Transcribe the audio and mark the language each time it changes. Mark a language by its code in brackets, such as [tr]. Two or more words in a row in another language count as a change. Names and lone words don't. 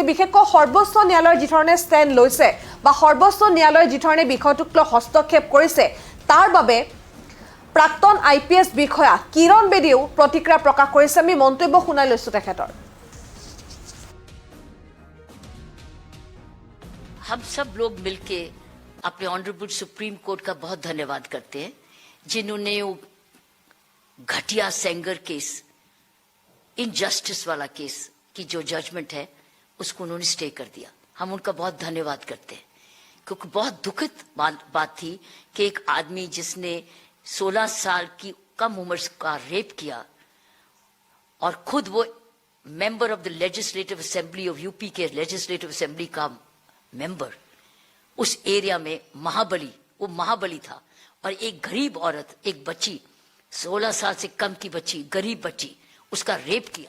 [as] বিশেষকৈ সৰ্বোচ্চ ন্যায়ালয়ে যি ধৰণে ষ্টেণ্ড লৈছে বা সৰ্বোচ্চ ন্যায়ালয়ে যি ধৰণে বিষয়টোক লৈ হস্তক্ষেপ কৰিছে তাৰ বাবে প্ৰাক্তন IPS বিষয়া কিৰণ বেদীয়েও প্ৰতিক্ৰিয়া প্ৰকাশ কৰিছে। আমি মন্তব্য শুনাই লৈছোঁ তেখেতৰ। [hi] हम सब लोग मिलके अपने [en] honourable Supreme Court [hi] का बहुत धन्यवाद करते हैं, जिन्होंने वो घटिया सेंगर केस, इनजस्टिस वाला केस की जो जजमेंट है उसको उन्होंने स्टे कर दिया। हम उनका बहुत धन्यवाद करते हैं, क्योंकि बहुत दुखद बात थी कि एक आदमी जिसने 16 साल की कम उम्र का रेप किया और खुद वो [en] member of the Legislative Assembly of UP [hi] के [en] Legislative Assembly [hi] का मेंबर, उस एरिया में महाबली था और एक गरीब औरत, एक बच्ची 16 साल से कम की बच्ची, गरीब बच्ची, उसका रेप किया।